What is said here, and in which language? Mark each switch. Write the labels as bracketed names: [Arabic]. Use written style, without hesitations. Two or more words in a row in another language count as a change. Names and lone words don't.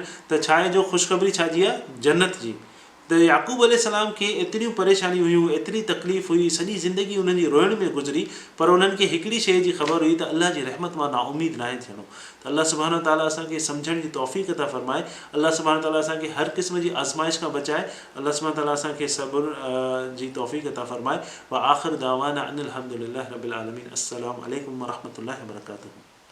[Sindhi] त छा आहे जो ख़ुशख़बरी छाजी आहे, जन्नत जी। त याक़ूब अलैहिस्सलाम खे एतिरियूं परेशानियूं हुयूं, एतिरी तकलीफ़ हुई, सॼी ज़िंदगी उन्हनि जी रोइण में गुज़री, पर उन्हनि खे हिकिड़ी शइ जी ख़बर हुई त अलाह जी रहमत मां नाउमीद न आहे थियणो। त अलाह सुब्हानो ताला असांखे सम्झण जी तौफ़ीक़ अता फ़रमाए। अलाह सुब्हानो ताला असांखे हर क़िस्म जी आज़माइश खां बचाए। अलाह सुब्हानो ताला असांखे सब्र जी तौफ़ीक़ अता फ़रमाए। [Arabic] وآخر دعوانا أن الحمد لله رب العالمين. السلام عليكم ورحمة الله وبركاته.